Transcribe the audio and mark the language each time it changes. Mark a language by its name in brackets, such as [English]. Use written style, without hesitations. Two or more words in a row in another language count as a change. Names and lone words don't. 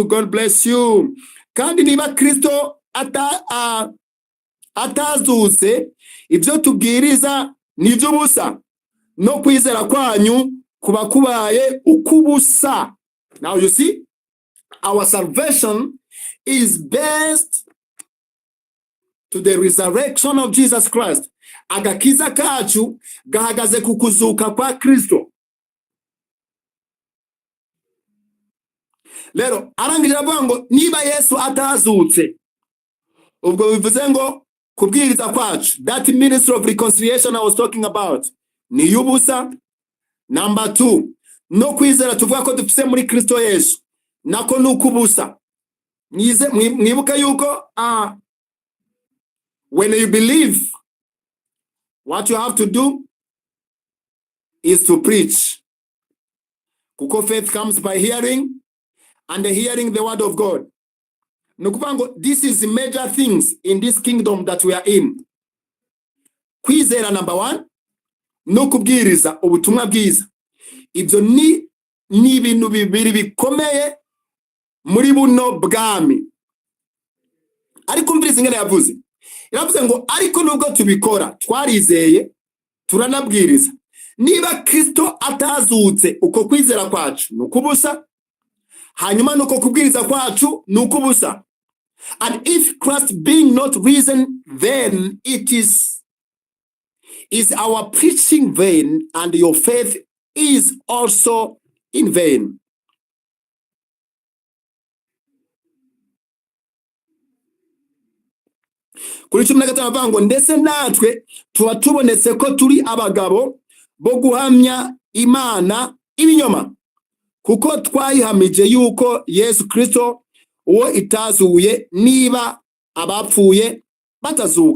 [English] God bless you. [Kinyarwanda] Kandi niba Kristo atazutse, ibyo tubwiriza ni iby'ubusa, no kwizera kwanyu kuba kubaye ukubusa. [English] Now you see, our salvation is based to the resurrection of Jesus Christ. [Kinyarwanda] Agakiza kacu gahagaze ku kuzuka kwa Kristo. Lero arangije avuga ngo niba Yesu atazutse, ubwo bivuze ngo kubwiriza kwacu, [English] that ministry of reconciliation I was talking about, [Kinyarwanda] ni yubusa. Number 2, no kwizera tuvuga ko dufise muri Kristo Yesu, nako nukubusa. Mwibuka yuko [English] when you believe, what you have to do is to preach. Kuko faith comes by hearing, and the hearing the word of God. Nukuvango, this is major things in this kingdom that we are in. [Kinyarwanda] Kwizera number 1, no kubwiriza ubutumwa bwiza. Ibyo ni ibintu bibiri bikomeye muri buno bwami. Ariko umviriza ingene yavuze. Yavuze ngo ariko nubwo tubikora, twarizeye, turanabwiriza. Niba Kristo atazutse, uko kwizera kwacu nukubusa, hanyuma nuko kubwiriza kwacu nukubusa. [English] And if Christ being not risen, then it is our preaching vain, and your faith is also in vain. [Kinyarwanda] Kuri 15 avuga ngo ndetse natwe tuba tubonetse ko turi abagabo bo guhamya Imana ibinyoma, kuko twayihamije yuko Yesu Kristo uwo itazuye, niba abapfuye batazuka.